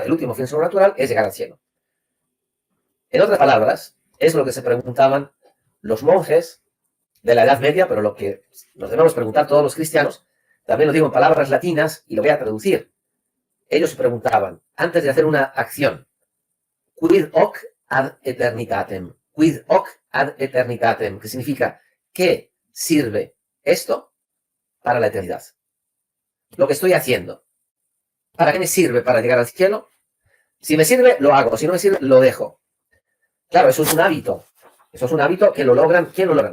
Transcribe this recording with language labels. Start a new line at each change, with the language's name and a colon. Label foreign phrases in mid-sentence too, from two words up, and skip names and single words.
Spanish: El último fin sobrenatural es llegar al cielo. En otras palabras, es lo que se preguntaban los monjes de la Edad Media, pero lo que nos debemos preguntar todos los cristianos, también lo digo en palabras latinas y lo voy a traducir. Ellos se preguntaban, antes de hacer una acción,
Latin: quid hoc ad eternitatem, quid hoc ad eternitatem,
Spanish: que significa, ¿qué sirve esto para la eternidad? Lo que estoy haciendo, ¿para qué me sirve para llegar al cielo? Si me sirve, lo hago, si no me sirve, lo dejo. Claro, eso es un hábito. Eso es un hábito que lo logran, ¿quién lo logran?